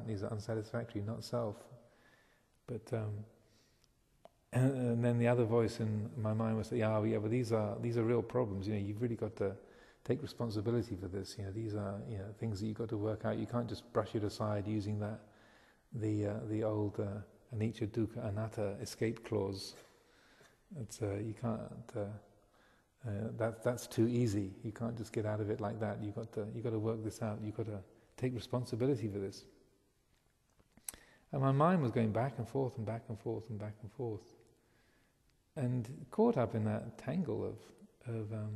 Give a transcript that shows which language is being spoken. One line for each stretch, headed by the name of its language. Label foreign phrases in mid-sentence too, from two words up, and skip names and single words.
English: These are unsatisfactory, not self. But and then the other voice in my mind was, but these are real problems. You've really got to take responsibility for this. These are things that you've got to work out. You can't just brush it aside using the old
Pali: anicca, dukkha, anatta
English: escape clause. You can't. That's too easy. You can't just get out of it like that. You've got to work this out. You've got to take responsibility for this. And my mind was going back and forth and back and forth and back and forth, and caught up in that tangle of